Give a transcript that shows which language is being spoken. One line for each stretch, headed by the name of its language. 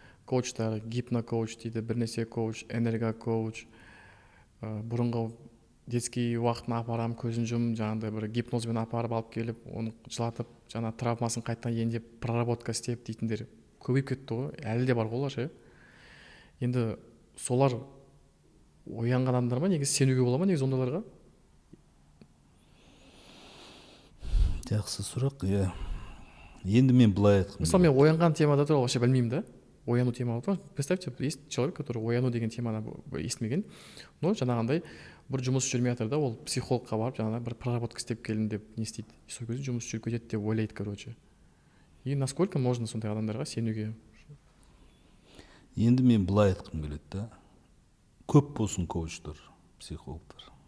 Kazakh: Коучтар, гипнокоуч дейді, бірнәрсе коуч, энергокоуч, бұрынғы детский уақытына апарам, көзін жұм, жаңағындай бір гипнозбен апарып алып келіп, оны жылатып, жаңа травмасын қайтадан емдеп, проработка істеп дейтіндер көбейіп кетті ғой, әлі де бар ғой олар ше. Енді солар оянған адамдар ма, негізі сенуге бола ма негізі ондайларға? Жақсы сұрақ, иә. Енді мен былай айтқым. Мысалы, мен оянған темада туралы вообще білмеймін да. Ояну темалы.
Russian: Представьте, есть человек, который
Kazakh: ояну деген теманы естімеген.
Russian: Но
Kazakh: жаңағындай бір жұмыс жүрмей жатыр да, ол психологқа барып, жаңағындай бір проработка істеп келдім деп не істейді. Сол кезде жұмыс жүріп кетеді деп ойлайды, короче.
Russian: И насколько можно
Kazakh: сондай адамдарға сенуге? Енді мен былай айтқым келеді да. Көп болсын коучтар, психологтар.